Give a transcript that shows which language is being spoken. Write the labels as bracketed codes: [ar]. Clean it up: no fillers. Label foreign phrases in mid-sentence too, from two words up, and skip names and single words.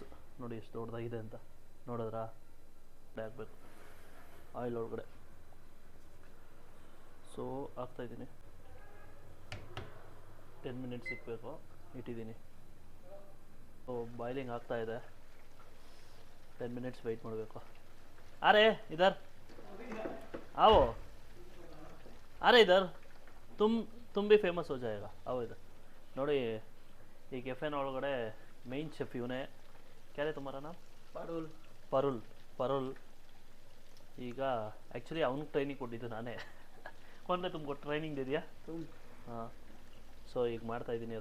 [kn] ನೋಡಿ ಎಷ್ಟು ದೊಡ್ಡದಾಗಿದೆ ಅಂತ. ನೋಡಿದ್ರಾ? ಹಾಕಬೇಕು ಆಯಿಲ್ ಒಳಗಡೆ. ಸೊ ಹಾಕ್ತಾಯಿದ್ದೀನಿ. 10 ಮಿನಿಟ್ಸ್ ಇಕ್ಬೇಕು, ಇಟ್ಟಿದ್ದೀನಿ. ಸೊ ಬಾಯ್ಲಿಂಗ್ ಆಗ್ತಾಯಿದೆ. 10 [en] minutes wait [kn] ಮಾಡಬೇಕು. [hi] अरे इधर आओ, अरे इधर तुम भी फेमस हो जाएगा, आओ इधर. [kn] ನೋಡಿ, ಈ ಕೆಫೆನ ಒಳಗಡೆ [en] main chef [kn] ಇವನೇ. [hi] क्या रे तुम्हारा नाम? ಪರುಲ್. [kn] ಈಗ ಆ್ಯಕ್ಚುಲಿ ಅವ್ನಿಗೆ ಟ್ರೈನಿಂಗ್ ಕೊಟ್ಟಿದ್ದು ನಾನೇ. ಕೊಂಡ್ರೆ ತುಮ್ಗೆ ಟ್ರೈನಿಂಗ್ ಇದೆಯಾ? ಹಾಂ. ಸೊ ಈಗ ಮಾಡ್ತಾಯಿದ್ದೀನಿ.